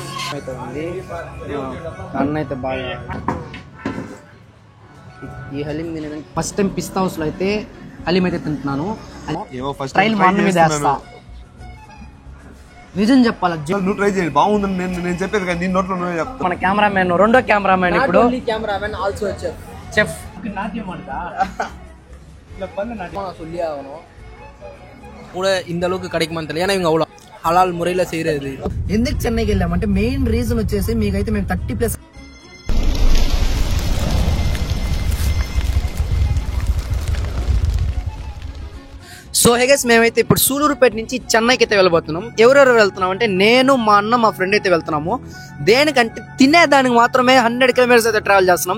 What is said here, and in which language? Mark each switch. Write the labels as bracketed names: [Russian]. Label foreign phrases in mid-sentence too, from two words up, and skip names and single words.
[Telugu] అయితే ఉంది అన్న అయితే బాగా ఈ హలీం తినేదానికి [English] first time [Telugu] పిస్తా హౌస్ లో అయితే హలీం అయితే తింటున్నాను. ట్రైల్ మా అన్న మీద వేస్తా. నిజం చెప్పాలా, నువ్వు ట్రై చేయండి బాగుందని నేను చెప్పేది కానీ నీ నోట్లో నువ్వే చెప్తా. మన కెమెరామెన్ రెండో కెమెరామెన్ ఇప్పుడు செஃப் [Tamil] கூட இந்த அளவுக்கு கிடைக்குமான்னு தெரியல. ஏன்னா இவங்க அவ்வளோ ஹலால் முறையில செய்யறது. [Telugu] ఎందుకు చెన్నైకి వెళ్ళామంటే [English] main reason [Telugu] వచ్చేసి మీకైతే మేము 30+ సో హెగస్ మేమైతే ఇప్పుడు సూలూరుపేట నుంచి చెన్నైకి అయితే వెళ్ళబోతున్నాం. ఎవరెవరు వెళ్తున్నాం అంటే నేను, మా అన్న, మా ఫ్రెండ్ అయితే వెళ్తున్నాము. దేనికంటే తినేదానికి మాత్రమే 100 కిలోమీటర్స్ అయితే ట్రావెల్ చేస్తున్నాం.